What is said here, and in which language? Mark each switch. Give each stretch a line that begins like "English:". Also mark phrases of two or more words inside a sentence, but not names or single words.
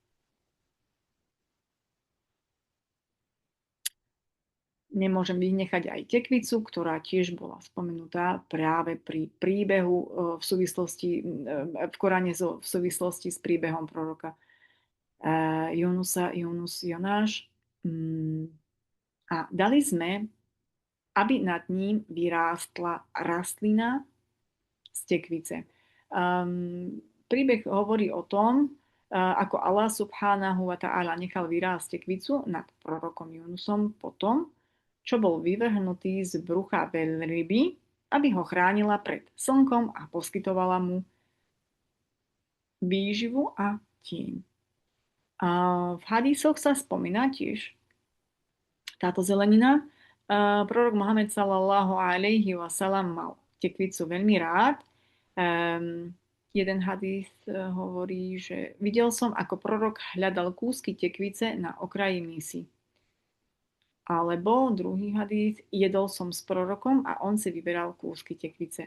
Slovak: Nemôžem vynechať aj tekvicu, ktorá tiež bola spomenutá práve pri príbehu v súvislosti, v Koráne v súvislosti s príbehom proroka Jonáš. A dali sme, aby nad ním vyrástla rastlina z tekvice. Príbeh hovorí o tom, ako Allah
Arabic: سبحانه وتعالى
Slovak: nechal vyrásť tekvicu nad prorokom Junusom potom, čo bol vyvrhnutý z brucha veľryby, aby ho chránila pred slnkom a poskytovala mu výživu a tieň. A v hadisoch sa spomína tiež táto zelenina. Prorok Mohamed
Arabic: صلى الله عليه وسلم
Slovak: mal tekvicu veľmi rád. Jeden hadis hovorí, že videl som, ako prorok hľadal kúsky tekvice na okraji mísy. Alebo druhý hadís, jedol som s prorokom a on si vyberal kúsky tekvice.